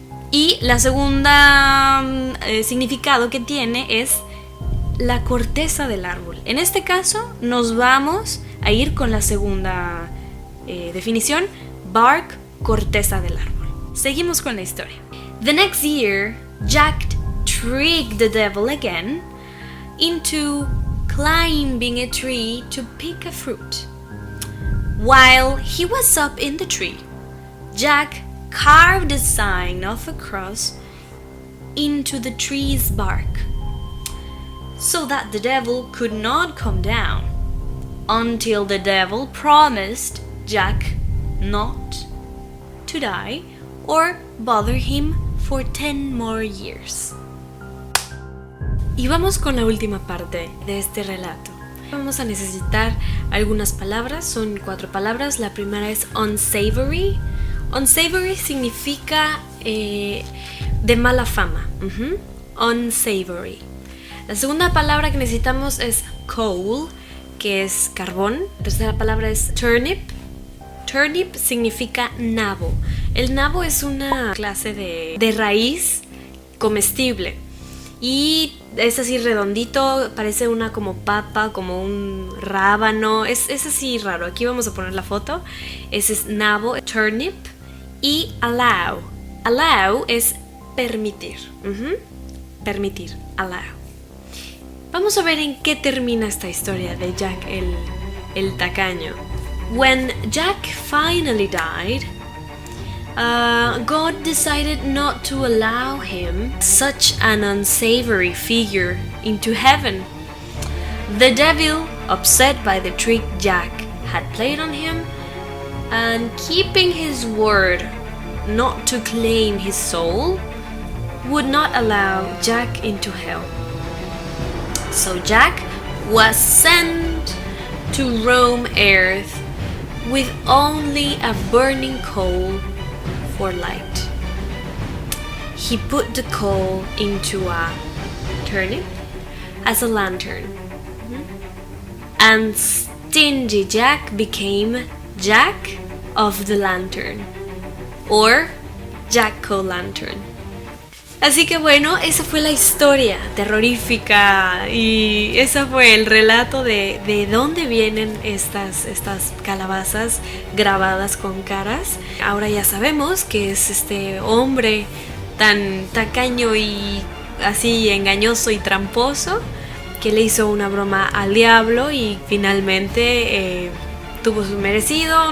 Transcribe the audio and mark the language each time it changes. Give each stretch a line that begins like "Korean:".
Spanish: Y la segunda significado que tiene es la corteza del árbol. En este caso nos vamos a ir con la segunda definición, bark, corteza del árbol. Seguimos con la historia.
English: The next year, Jack tricked the devil again into climbing a tree to pick a fruit. While he was up in the tree, Jack carved a sign of a cross into the tree's bark, so that the devil could not come down, until the devil promised Jack not to die or bother him for 10 more years.
Spanish: Y vamos con la última parte de este relato. Vamos a necesitar algunas palabras, son 4 palabras. La primera es unsavory. Unsavory significa de mala fama. Unsavory. La segunda palabra que necesitamos es coal, que es carbón. La tercera palabra es turnip. Turnip significa nabo. El nabo es una clase de raíz comestible. Y es así redondito, parece una como papa, como un rábano. Es así raro. Aquí vamos a poner la foto. Ese es nabo, turnip. Y allow. Allow es permitir. Permitir, allow. Vamos a ver en qué termina esta historia de Jack el tacaño.
English: When Jack finally died, God decided not to allow him, such an unsavory figure, into heaven. The devil, upset by the trick Jack had played on him, and keeping his word not to claim his soul, would not allow Jack into hell. So Jack was sent to roam earth with only a burning coal for light. He put the coal into a turnip as a lantern, and stingy Jack became Jack of the Lantern, or Jack-o'-lantern.
Spanish: Así que bueno, esa fue la historia terrorífica y ese fue el relato de dónde vienen estas calabazas grabadas con caras. Ahora ya sabemos que es este hombre tan tacaño y así engañoso y tramposo que le hizo una broma al diablo y finalmente tuvo su merecido.